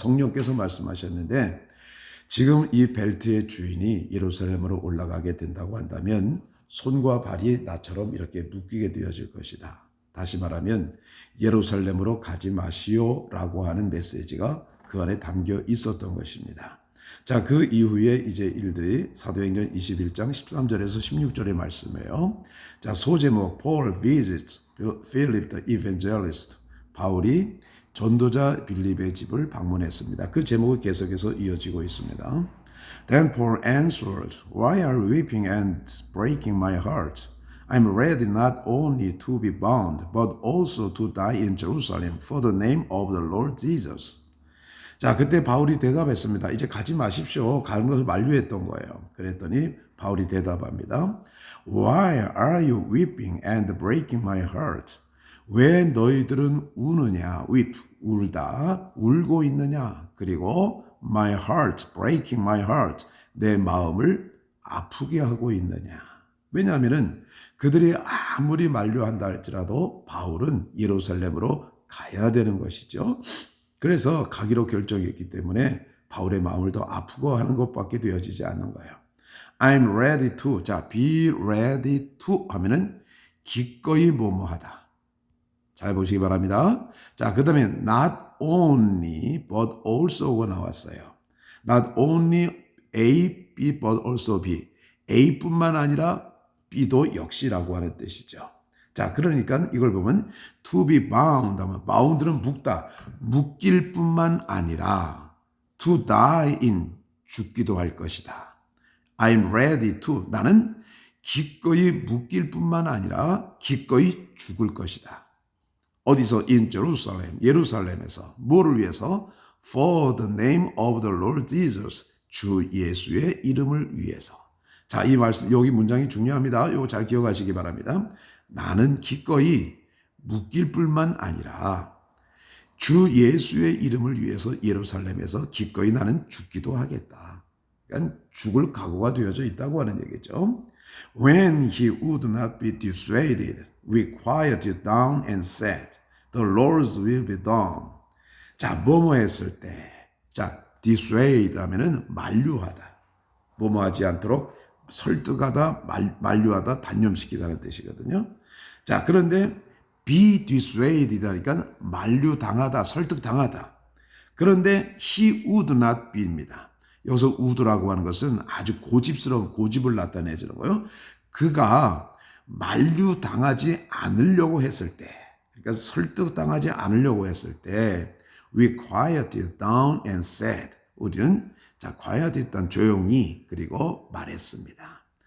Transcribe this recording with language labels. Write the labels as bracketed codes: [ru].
[ko] 성령께서 말씀하셨는데 지금 이 벨트의 주인이 예루살렘으로 올라가게 된다고 한다면 손과 발이 나처럼 이렇게 묶이게 되어질 것이다. 다시 말하면 예루살렘으로 가지 마시오라고 하는 메시지가 그 안에 담겨 있었던 것입니다. 자, 그 이후에 이제 일들이 사도행전 21장 13절에서 16절의 말씀이에요. 자, 소제목 [en] Paul visits Philip the evangelist. [ko] 바울이 전도자 빌립의 집을 방문했습니다. 그 제목은 계속해서 이어지고 있습니다. [en] Then Paul answered, Why are you weeping and breaking my heart? I'm ready not only to be bound, but also to die in Jerusalem for the name of the Lord Jesus. [ko] 자, 그때 바울이 대답했습니다. 이제 가지 마십시오. 가는 것을 만류했던 거예요. 그랬더니 바울이 대답합니다. [en] Why are you weeping and breaking my heart? [ko] 왜 너희들은 우느냐? weep, 울다, 울고 있느냐? 그리고 my heart, [en] breaking my heart, [ko] 내 마음을 아프게 하고 있느냐? 왜냐하면은 그들이 아무리 만류한다 할지라도 바울은 예루살렘으로 가야 되는 것이죠. 그래서 가기로 결정했기 때문에 바울의 마음을 더 아프고 하는 것밖에 되어지지 않는 거예요. [en] I'm ready to. [ko] 자, [en] be ready to [ko] 하면은 기꺼이 뭐뭐하다. 잘 보시기 바랍니다. 자, 그 다음에 not only but also가 나왔어요. [en] Not only A, B, but also B. [ko] A뿐만 아니라 B도 역시라고 하는 뜻이죠. 자, 그러니까 이걸 보면 [en] to be bound [ko] 하면 bound는 묶다. 묶일 뿐만 아니라 [en] to die in [ko] 죽기도 할 것이다. [en] I'm ready to [ko] 나는 기꺼이 묶일 뿐만 아니라 기꺼이 죽을 것이다. 어디서? [en] In Jerusalem, [ko] 예루살렘에서. 뭐를 위해서? [en] For the name of the Lord Jesus, [ko] 주 예수의 이름을 위해서. 자, 이 말씀, 여기 문장이 중요합니다. 이거 잘 기억하시기 바랍니다. 나는 기꺼이 묶일 뿐만 아니라 주 예수의 이름을 위해서 예루살렘에서 기꺼이 나는 죽기도 하겠다. 그러니까 죽을 각오가 되어져 있다고 하는 얘기죠. [en] When he would not be dissuaded, we quieted down and said, The Lord's will be done. [ko] 자, 뭐뭐 했을 때. 자, dissuade 하면은 만류하다. 뭐뭐 하지 않도록 설득하다, 만류하다, 단념시키다는 뜻이거든요. 자, 그런데 [en] be dissuaded [ko] 이니까 만류당하다, 설득당하다. 그런데 [en] he would not be [ko] 입니다. 여기서 would라고 하는 것은 아주 고집스러운 고집을 나타내주는 거예요. 그가 만류당하지 않으려고 했을 때, 그러니까 설득당하지 않으려고 했을 때 [en] we quieted down and said, [ko] 우리는 자, quiet했던 조용히 그리고 말했습니다.